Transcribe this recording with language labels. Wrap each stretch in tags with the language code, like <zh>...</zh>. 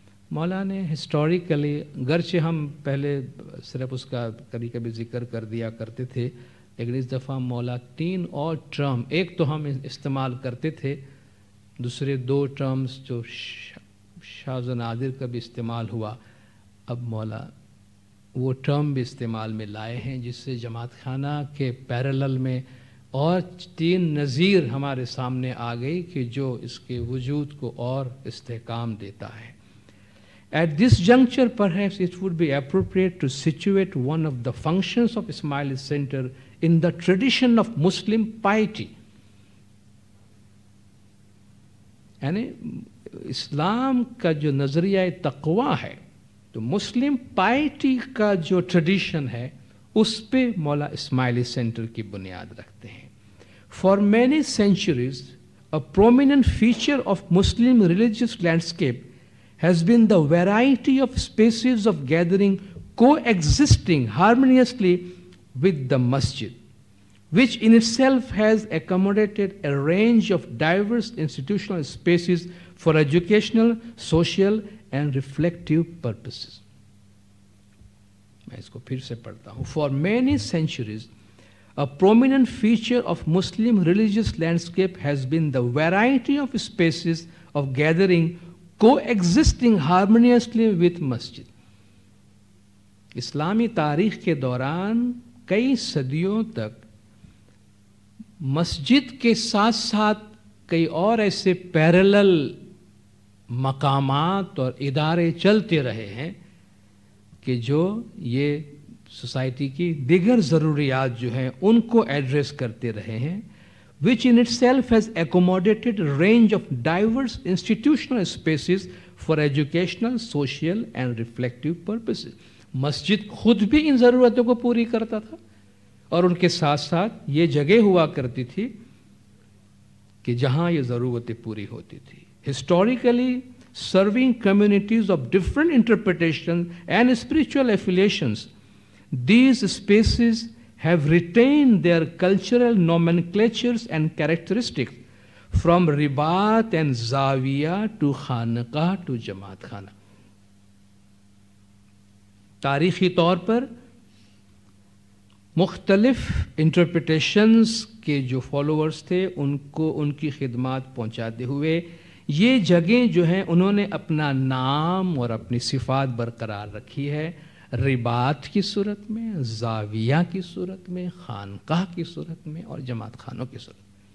<ur>مولانا نے ہسٹوریکلی گرچہ ہم پہلے صرف اس کا کبھی کبھی ذکر کر دیا کرتے تھے لیکن اس دفعہ مولا 3 اور ٹرم، ایک تو ہم استعمال کرتے تھے، دوسرے 2 ٹرمز جو شاذ و نادر کا بھی استعمال ہوا، اب مولا وہ ٹرم بھی استعمال میں لائے ہیں جس سے جماعت خانہ کے پیرالل میں اور 3 نظیر ہمارے سامنے آ گئی کہ جو اس کے وجود کو اور استحکام دیتا ہے.</ur> <en>At this juncture, perhaps it would be appropriate to situate one of the functions of Ismaili Center in the tradition of Muslim piety.</en> <ur>یعنی اسلام کا جو نظریہ تقویٰ ہے تو مسلم پائٹی کا جو ٹریڈیشن ہے اس پہ مولا اسماعیلی سینٹر کی بنیاد رکھتے ہیں.</ur> <en>For many centuries, a prominent feature of Muslim religious landscape has been the variety of spaces of gathering coexisting harmoniously with the masjid, which in itself has accommodated a range of diverse institutional spaces for educational, social and reflective purposes.</en> <ur>میں اس کو پھر سے پڑھتا ہوں.</ur> <en>For many centuries, a prominent feature of Muslim religious landscape has been the variety of spaces of gathering coexisting harmoniously with masjid.</en> <ur>اسلامی تاریخ کے دوران کئی صدیوں تک مسجد کے ساتھ ساتھ کئی اور ایسے پیرالل مقامات اور ادارے چلتے رہے ہیں کہ جو یہ سوسائٹی کی دیگر ضروریات جو ہیں ان کو ایڈریس کرتے رہے ہیں,</ur> <en>which in itself has accommodated a range of diverse institutional spaces for educational, social and reflective purposes.</en> <ur>مسجد خود بھی ان ضرورتوں کو پوری کرتا تھا اور ان کے ساتھ ساتھ یہ جگہ ہوا کرتی تھی کہ جہاں یہ ضرورتیں پوری ہوتی تھی.</ur> <en>Historically, serving communities of different interpretations and spiritual affiliations, these spaces have retained their cultural nomenclatures and characteristics from ribat and zawiya to khanqah to jamaat khana.</en> <ur>تاریخی طور پر مختلف انٹرپریٹیشنز کے جو فالوورز تھے ان کو ان کی خدمات پہنچاتے ہوئے یہ جگہیں جو ہیں انہوں نے اپنا نام اور اپنی صفات برقرار رکھی ہے, رباط کی صورت میں, زاویہ کی صورت میں, خانقاہ کی صورت میں اور جماعت خانوں کی صورت میں.</ur>